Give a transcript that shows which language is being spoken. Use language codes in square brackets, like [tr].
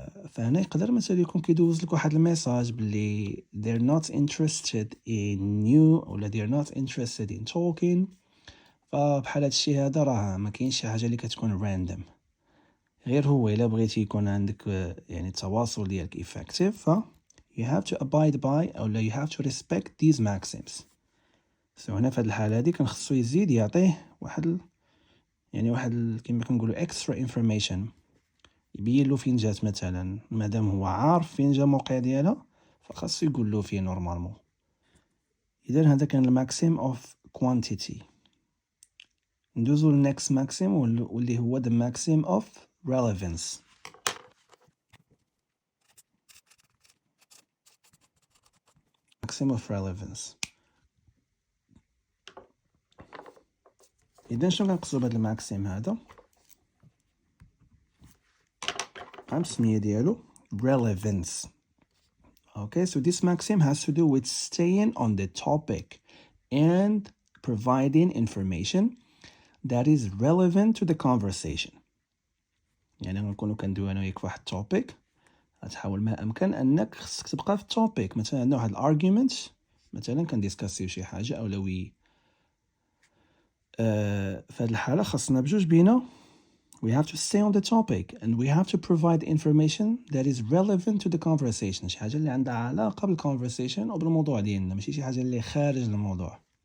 [ar] فهنا يقدر مثلا يكون كيدوز لك واحد الميساج باللي [en] they're not interested in you [ar] ولا [en] they're not interested in talking. [ar] فبحال هادشي هذا راه ما كاينش شي حاجه اللي كتكون random، غير هو الا بغيتي يكون عندك يعني التواصل ديالك effective ف [en] you have to abide by [ar] او لا [en] you have to respect these maxims. [ar] هنا في هاد الحاله هادي كان خصو يزيد يعطيه واحد كما كنقولوا extra information، يبين له فين جات مثلا، مادام هو عارف فين جا الموقع ديالها فخاصو يقول له فين نورمالمون. اذا هذا كان الماكسيم اوف كوانتيتي. ندوزو للنكست ماكسيم واللي هو [en] the maxim of relevance. maxim of relevance. [ar] اذا شنو كنقصدو بهذا الماكسيم هذا؟ السميه ديالو relevance. [en] Okay, so this maxim has to do with staying on the topic and providing information that is relevant to the conversation. [ar] يعني غنكونوا كندويو انا وياك فواحد التوبيك، غتحاول ما امكن انك خصك تبقى في التوبيك. مثلا عندنا واحد الارغيومنت، مثلا كنديسكاسيو شي حاجه اولوي، في هذه الحاله خاصنا بجوج بينا [en] we have to stay on the topic and we have to provide information that is relevant to the conversation. [ar] شي حاجه اللي عندها علاقه بالconversation او بالموضوع ديالنا، ماشي شي حاجه اللي خارج الموضوع.